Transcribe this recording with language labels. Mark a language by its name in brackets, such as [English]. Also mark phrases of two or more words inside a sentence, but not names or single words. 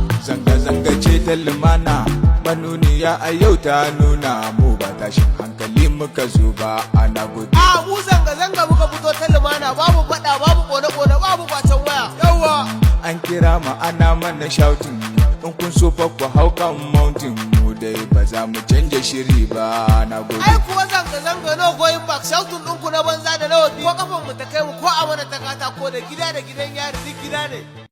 [Hausa] Zanga-zanga ce ta lumana, manuniya a yau ta nuna mu ba tashin hankali muka zo ba, ana gudu. A, mu zanga-zanga muka fito ta lumana, babu faɗa, babu ƙone-ƙone, babu ƙwacen waya. Yawwa. An kira mu ana mana shouting, in kun so fa ku hau kan mountain, mu dai ba za mu canja shiri ba, na gudu. Ai kuwa zanga-zanga [English] no going back, [Hausa] shouting ɗinku na banza da na wofi. Ko kafan mu ta kai mu, ko a mana ta katako da gida da gidan yari, duk gida ne.